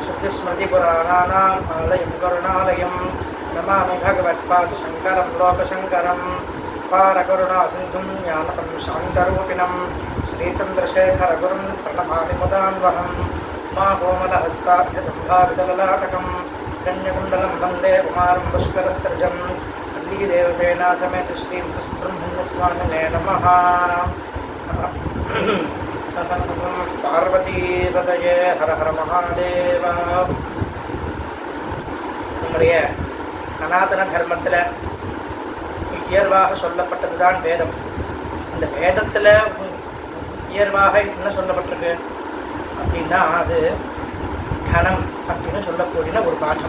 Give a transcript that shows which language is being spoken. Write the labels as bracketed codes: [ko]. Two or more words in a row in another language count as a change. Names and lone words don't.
[sa] श्रुतिस्मृतिपुराणानाम् आलयं करुणालयं नमामि भगवत्पादशङ्करं लोकशङ्करं पारकरुणासिन्धुं ज्ञानतं शान्तरूपिणं श्रीचन्द्रशेखरगुरुं प्रणमामि मुदान्वहं मा कोमलहस्ताभ्यसम्भावितललाटकं कन्यकुण्डलं वन्दे कुमारं पुष्करसृजं वल्लीदेवसेना समेत श्रीब्रह्मण्यस्वामिने नमः। पार्वतीपतये हर हर महादेव. [ta] நம்முடைய சனாதன தர்மத்தில் உயர்வாக சொல்லப்பட்டதுதான் வேதம். இந்த வேதத்தில் உயர்வாக என்ன சொல்லப்பட்டிருக்கு அப்படின்னா அது கணம் அப்படின்னு சொல்லக்கூடிய ஒரு பாடம்.